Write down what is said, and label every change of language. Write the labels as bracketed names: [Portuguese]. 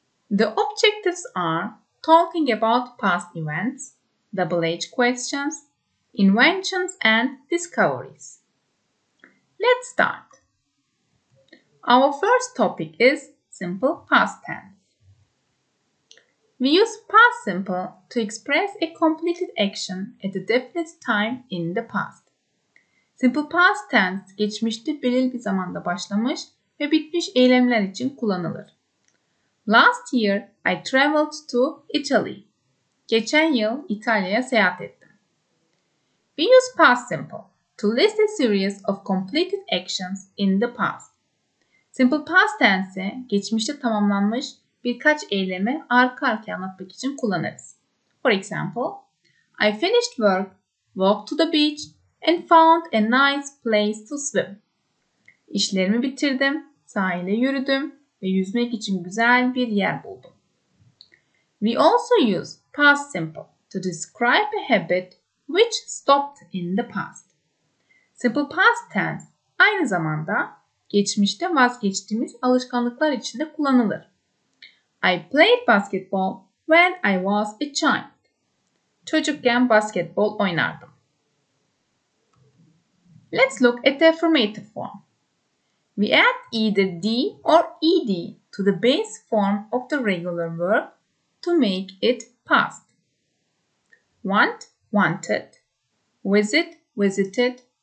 [English] The objectives are talking about past events, double-H questions, inventions and discoveries. Let's start. Our first topic is simple past tense. We use past simple to express a completed action at a definite time in the past. [Turkish] Simple past tense geçmişte belirli bir zamanda başlamış ve bitmiş eylemler için kullanılır. [English] Last year I traveled to Italy. [Turkish] Geçen yıl İtalya'ya seyahat ettim. [English] We use past simple to list a series of completed actions in the past. [Turkish] Simple past tense'i geçmişte tamamlanmış birkaç eylemi arka arkaya anlatmak için kullanırız. [English] For example, I finished work, walked to the beach and found a nice place to swim. [Turkish] İşlerimi bitirdim, sahile yürüdüm ve yüzmek için güzel bir yer buldum. [English] We also use past simple to describe a habit which stopped in the past. [Turkish] Simple past tense aynı zamanda geçmişte vazgeçtiğimiz alışkanlıklar için de kullanılır. [English] I played basketball when I was a child. [Turkish] Çocukken basketbol oynardım. [English] Let's look at the affirmative form. We add either D or ED to the base form of the regular verb to make it past. Want, wanted. Visit, visited.